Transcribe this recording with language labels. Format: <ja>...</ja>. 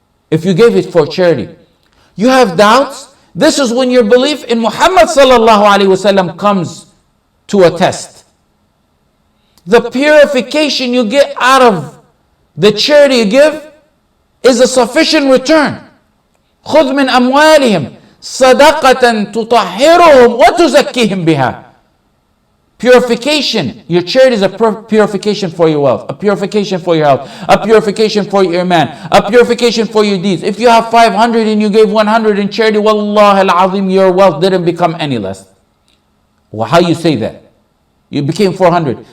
<en>If you gave it for charity. You have doubts? This is when your belief in Muhammad sallallahu alayhi wasallam comes to a test. The purification you get out of the charity you give is a sufficient return.</en> <ar>خذ من أموالهم صدقة تطهرهم وتزكيهم بها.</ar> <en>Purification. Your charity is a purification for your wealth, a purification for your health, a purification for your man, a purification for your deeds. If you have 500 and you gave 100 in charity, Wallah al-Azim, your wealth didn't become any less. Well, how you say that? You became 400.</en>